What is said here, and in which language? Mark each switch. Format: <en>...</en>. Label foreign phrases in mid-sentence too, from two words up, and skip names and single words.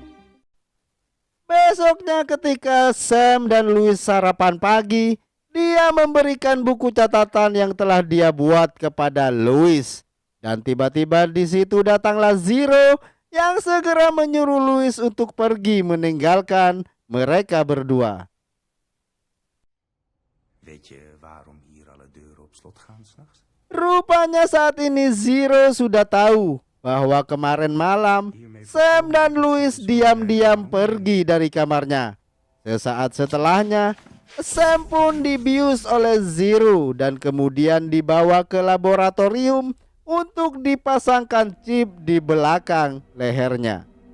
<id>Besoknya ketika Sam dan Louis sarapan pagi, dia memberikan buku catatan yang telah dia buat kepada Louis. Dan tiba-tiba di situ datanglah Zero yang segera menyuruh Louis untuk pergi meninggalkan mereka berdua.</id> <nl>Weet je waarom hier alle deuren op slot gaan s'nachts?</nl> <id>Rupanya saat ini Zero sudah tahu bahwa kemarin malam Sam dan Louis diam-diam pergi dari kamarnya. Sesaat setelahnya, Sam pun dibius oleh Zero dan kemudian dibawa ke laboratorium untuk dipasangkan chip di belakang lehernya.</id>